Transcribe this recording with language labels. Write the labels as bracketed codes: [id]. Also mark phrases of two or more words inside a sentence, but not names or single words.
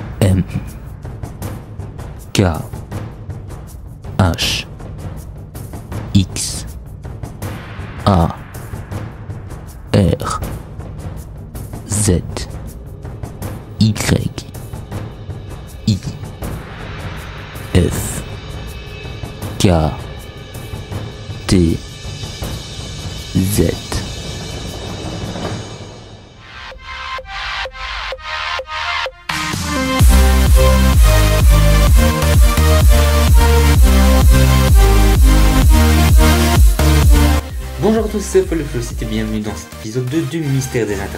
[fr] M K H X A R Z Y I F K T Z. Bonjour à tous, c'est Paul et bienvenue dans cet épisode 2 du Mystère des Internets.